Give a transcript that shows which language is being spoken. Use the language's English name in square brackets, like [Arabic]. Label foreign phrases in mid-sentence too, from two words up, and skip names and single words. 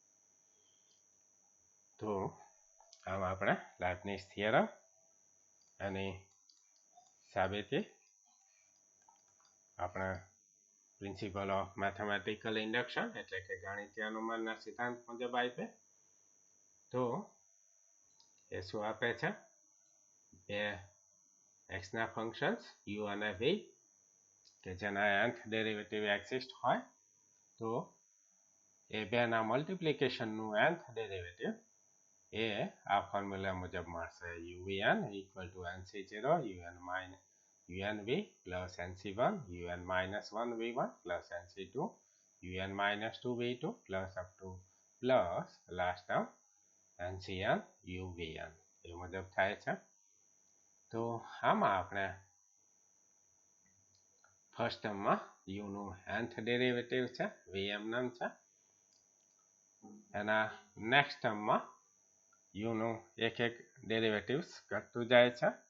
[Gujarati] તો આમ આપણે લાઇબનિઝ થિયરમ અને સાબિતી આપણા [English] principle of mathematical induction [Gujarati] એટલે કે ગણિતીય અનુમાનના સિદ્ધાંત મુજબ આપે તો એ શું આપે છે બે એક્સના ફંક્શન્સ u અને v કે જેના nth [English] derivative exist [Gujarati] હોય તો એ બેના મલ્ટિપ્લિકેશનનું [English] nth derivative [Gujarati] એ આ ફોર્મ્યુલા મુજબ મળશે [English] uvn = nc0 unv plus nc1 un - 1v1 plus nc2 un - 2v2 plus up to plus last term ncn uvn [Gujarati] એ મુજબ થાય છે તો આમાં આપણે ફર્સ્ટ ટર્મમાં uનું [English] nth derivative [Gujarati] છે vm નામ છે એના નેક્સ્ટ ટર્મમાં uનું એક ડેરિવેટિવ્સ ઘટતું જાય છે